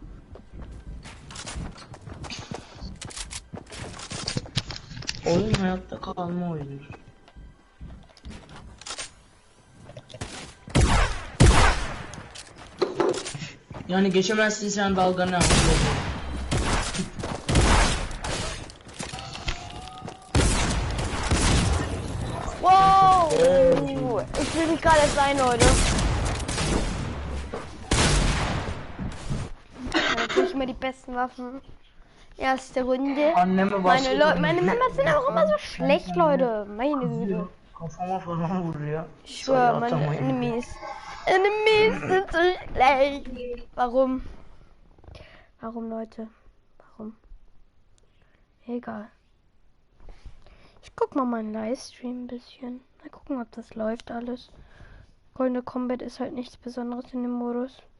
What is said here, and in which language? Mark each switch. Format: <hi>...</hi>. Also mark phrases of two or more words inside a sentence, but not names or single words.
<tr>Oyun hayatta kalma oyunu. Yani geçemezsin sen dalganı al.</tr> <en>Wow!</en> <de>Ich will nicht gerade sein, Leute. Natürlich immer die besten Waffen. Erste Runde. Meine Members sind auch immer so schlecht, Leute. Meine Güte.</de> <tr>Kafama falan vuruyor.</tr> <de>Ich schwöre, meine Enemies sind so schlecht. Warum? Warum, Leute? Warum? Egal. Ich guck mal meinen Livestream ein bisschen. Mal gucken, ob das läuft alles. Goldene Combat ist halt nichts Besonderes in dem Modus.</de>